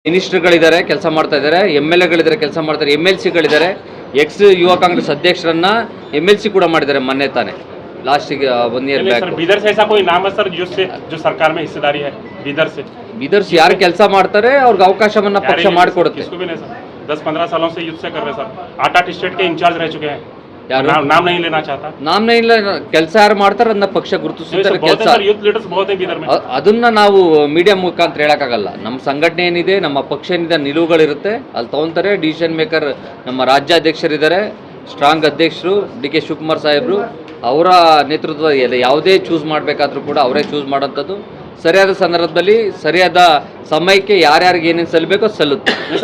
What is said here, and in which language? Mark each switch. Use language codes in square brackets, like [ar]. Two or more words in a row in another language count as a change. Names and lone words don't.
[kn] ಮಿನಿಸ್ಟರ್ಗಳಿದ್ದಾರೆ, ಕೆಲಸ ಮಾಡ್ತಾ ಇದ್ದಾರೆ. MLAಗಳಿದ್ದಾರೆ, ಕೆಲಸ ಮಾಡ್ತಾರೆ. MLCಗಳಿದ್ದಾರೆ. ಎಕ್ಸ್ ಯುವ ಕಾಂಗ್ರೆಸ್ ಅಧ್ಯಕ್ಷರನ್ನ MLC ಕೂಡ ಮಾಡಿದ್ದಾರೆ ಮೊನ್ನೆ ತಾನೆ, [en] last 1 year back. [hi] बीदर से ऐसा कोई नाम है सर जो सरकार में हिस्सेदारी है बीदर से [kn] ಯಾರು ಕೆಲಸ ಮಾಡ್ತಾರೆ ಅವ್ರಿಗೆ ಅವಕಾಶವನ್ನ ಪಕ್ಷ ಮಾಡಿಕೊಡುತ್ತೆ. [hi] 10-15 सालों से युद्ध से कर रहे सर. 8 स्टेट के इंचार्ज रह चुके हैं. नाम नहीं लेना चाहता. [kn] ನಾಮ ಇಲ್ಲ, ಕೆಲಸ ಯಾರು ಮಾಡ್ತಾರೆ ಅದನ್ನ ಪಕ್ಷ ಗುರುತಿಸುತ್ತಾರೆ. [hi] ಕೆಲಸ [en] youth leaders [hi] ಬಹುತ್ है बीदर में. [kn] ಅದನ್ನ ನಾವು ಮೀಡಿಯಾ ಮುಖಾಂತರ ಹೇಳಕ್ಕಾಗಲ್ಲ. ನಮ್ಮ ಸಂಘಟನೆ ಏನಿದೆ, ನಮ್ಮ ಪಕ್ಷ ಏನಿದೆ, ನಿಲುವುಗಳಿರುತ್ತೆ, ಅಲ್ಲಿ ತಗೊಂತಾರೆ. [en] decision maker [kn] ನಮ್ಮ ರಾಜ್ಯಾಧ್ಯಕ್ಷರಿದ್ದಾರೆ, ಸ್ಟ್ರಾಂಗ್ ಅಧ್ಯಕ್ಷರು DK ಶಿವಕುಮಾರ್ ಸಾಹೇಬರು. ಅವರ ನೇತೃತ್ವದ ಯಾವುದೇ ಚೂಸ್ ಮಾಡಬೇಕಾದ್ರೂ ಕೂಡ ಅವರೇ ಚೂಸ್ ಮಾಡೋಂಥದ್ದು. ಸರಿಯಾದ ಸಂದರ್ಭದಲ್ಲಿ ಸರಿಯಾದ ಸಮಯಕ್ಕೆ ಯಾರ್ಯಾರಿಗೆ ಏನೇನು ಸಲ್ಲಬೇಕೋ ಸಲ್ಲುತ್ತೆ.